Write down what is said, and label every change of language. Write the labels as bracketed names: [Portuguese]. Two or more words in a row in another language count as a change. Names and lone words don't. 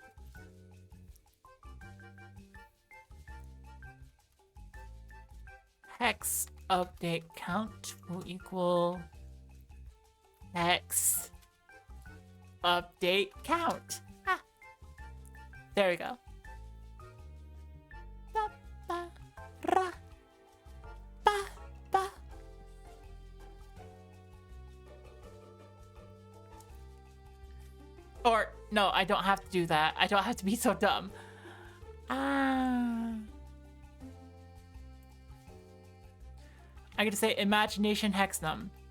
[English] hex update count will equal hex update count. Ah. There we go. Ba, ba, ra, ba, ba. Or No, I don't have to do that. I don't have to be so dumb. I'm gonna say imagination hexnum.